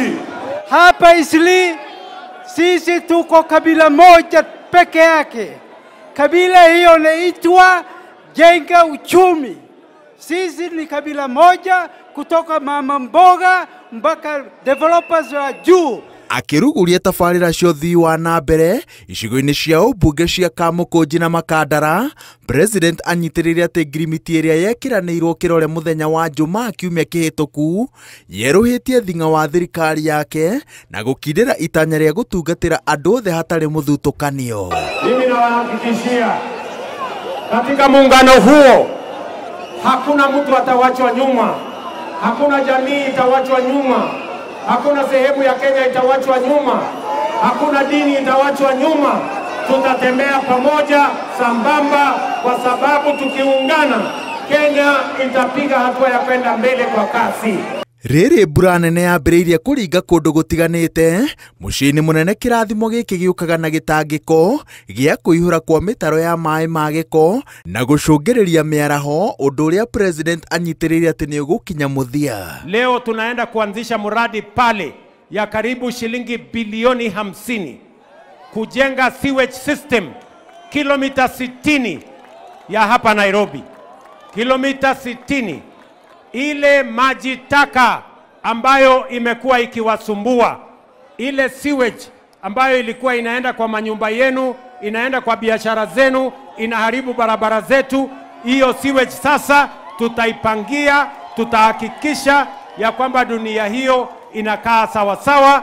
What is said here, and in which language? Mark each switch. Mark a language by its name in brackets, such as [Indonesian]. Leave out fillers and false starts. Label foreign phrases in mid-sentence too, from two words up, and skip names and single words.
[Swahili] Hapa Eastleigh sisi tuko kabila moja peke yake. Kabila hiyo inaitwa Jenga Uchumi. Sisi ni kabila moja kutoka mama mboga mpaka developers wa juu. [Kikuyu] Akiruguria tabarĩra cia ũthii wa na mbere icigo-inĩ cia ũmbunge cia Kamũkũnji na Makandara, President anyitĩrĩire atĩ ngirimiti ĩrĩa yekiranĩirwo kĩrore mũthenya wa Jumaa kiumia kĩhĩtũku yerũhĩtie thing'a wa thirikari yake na gũkindĩra itanya rĩa gũtungatĩra andũ othe hatarĩ mũthutũkanio. [Swahili] Mimi nawahakikishia katika muungano huo hakuna mtu atawachwa nyuma, hakuna jamii itawachwa nyuma. Hakuna sehemu ya Kenya itawachwa nyuma. Hakuna dini itawachwa nyuma. Tutatembea pamoja sambamba kwa sababu tukiungana Kenya itapiga hatua ya kwenda mbele kwa kasi. [Kikuyu] Rĩrĩ mbura nene yambĩrĩirie kũringa kũndũ gũtiganĩte, mũciĩ-inĩ mũnene kĩrathimo gĩkĩ gĩũkaga na gĩtangĩko gĩa kũihũra kwa mĩtaro ya maĩ ma gĩko na gũcũngĩrĩria mĩaraho, ũndũ ũrĩa President anyitĩrĩire atĩ nĩ ũgũkinya mũthia. [Swahili] Leo tunaenda kuanzisha mradi pale ya karibu shilingi bilioni 50 kujenga [English] sewage system [Swahili] kilomita 60 ya hapa Nairobi. Kilomita 60. Ile maji taka ambayo imekuwa ikiwasumbua, ile sewage ambayo ilikuwa inaenda kwa manyumba yenu, inaenda kwa biashara zenu, inaharibu barabara zetu, hiyo sewage sasa tutaipangia, tutahakikisha ya kwamba dunia hiyo inakaa sawa sawa.